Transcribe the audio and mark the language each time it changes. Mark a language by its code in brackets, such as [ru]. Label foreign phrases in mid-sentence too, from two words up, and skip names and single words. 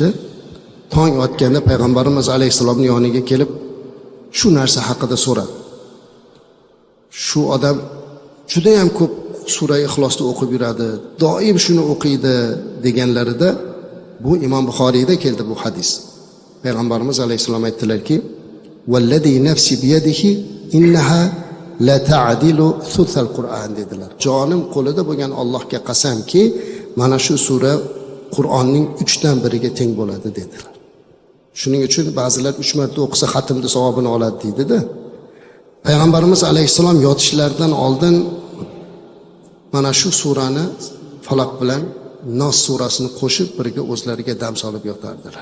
[uz] Tong otganda payg'ambarimiz alayhisolamning yoniga kelib shu narsa haqida so'radi. Shu odam juda ham ko'p Sura Ixlosni o'qib yuradi, doim shuni o'qiydi deganlarida bu Imom Buxoriyda keldi bu hadis. Payg'ambarimiz alayhisolam aytdilarki, [ar] "والذي نفسي بيده إنها لتعدل ثلث القرآن" dedilar. [uz] Jonim qo'lida bo'lgan Allohga qasamki, mana shu sura Qur'onning 3dan biriga teng bo'ladi dedilar. Shuning uchun ba'zilar 3 marta o'qisa xatmni savobini oladi deydi-da. Payg'ambarimiz alayhisalom yotishlaridan oldin mana shu surani Faloq bilan Nos surasini qo'shib birga o'zlariga dam solib yotardilar.